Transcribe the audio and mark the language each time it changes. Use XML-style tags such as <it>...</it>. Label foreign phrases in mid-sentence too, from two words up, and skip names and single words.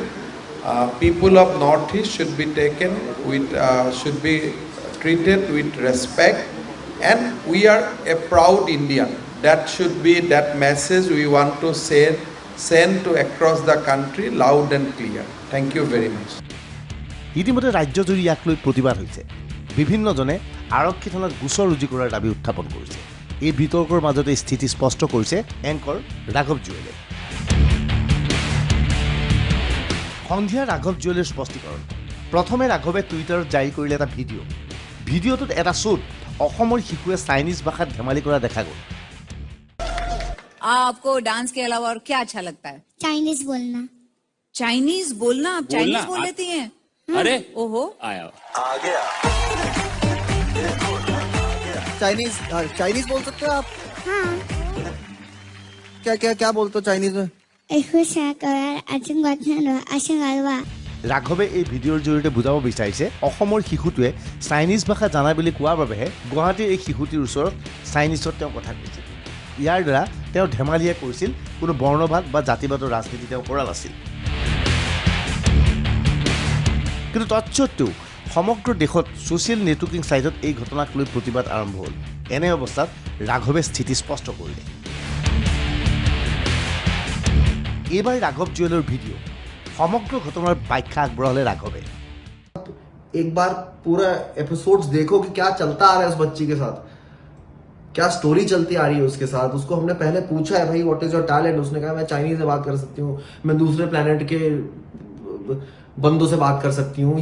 <en>People of Northeast should be taken with, should be treated with respect, and we are a proud Indian. That should be that message we want to send to across the country loud and clear. Thank you very much.</en> <as>ইতিমধ্যে ৰাজ্যজুৰি ইয়াক লৈ প্ৰতিবাদ হৈছে। বিভিন্নজনে আৰক্ষী থানাত গোচৰ ৰুজু কৰাৰ দাবী উত্থাপন কৰিছে। এই বিতৰ্কৰ মাজতে স্থিতি স্পষ্ট কৰিছে এংকৰ ৰাঘৱ জুৱেলে। সন্ধিয়া ৰাঘৱ জুৱেলৰ স্পষ্টীকৰণ। প্ৰথমে ৰাঘৱে টুইটাৰত জাৰি কৰিলে এটা ভিডিঅ'টোত এটা শ্ব'ত অসমৰ শিশুৱে চাইনিজ ভাষাত ধেমালি কৰা দেখা গ'ল।</as> <hi>आपको डांस के अलावा और क्या अच्छा लगता है? चाइनीज बोलना। चाइनीज बोलना? आप चाइनीज बोल लेती हैं? अरे ओहो, आया चाइनीज बोल सकते हो आप? हाँ। क्या बोलते हो चाइनीज में?</hi> <as>ৰাঘৱে এই ভিডিঅ'ৰ জৰিয়তে বুজাব বিচাৰিছে অসমৰ শিশুটোৱে চাইনিজ ভাষা জানা বুলি কোৱাৰ বাবেহে গুৱাহাটীৰ এই শিশুটিৰ ওচৰত চাইনিজত তেওঁ কথা কৈছিল। ইয়াৰ দ্বাৰা তেওঁ ধেমালিয়ে কৰিছিল, কোনো বৰ্ণবাদ বা জাতিবাদৰ ৰাজনীতি তেওঁ কৰা নাছিল। কিন্তু তৎসত্ত্বেও সমগ্ৰ দেশত</as> <en>social networking site</en> <as>এই ঘটনাক লৈ প্ৰতিবাদ আৰম্ভ হ'ল। এনে অৱস্থাত ৰাঘৱে স্থিতি স্পষ্ট কৰিলে। এইবাৰ ৰাঘৱ জুৱেলৰ ভিডিঅ' সমগ্ৰ ঘটনাৰ ব্যাখ্যা আগবঢ়ালে ৰাঘৱে।</as> <hi>एक बार पूरा एपिसोड्स देखो कि क्या चलता आ रहा है उस बच्ची के साथ, क्या स्टोरी चलती आ रही है उसके साथ। उसको हमने पहले पूछा है भाई</hi> <en>What is your talent,</en> <hi>उसने कहा मैं चाइनीज में बात कर सकती हूँ, मैं दूसरे प्लेनेट के बंदों से बात कर सकती हूँ।</hi>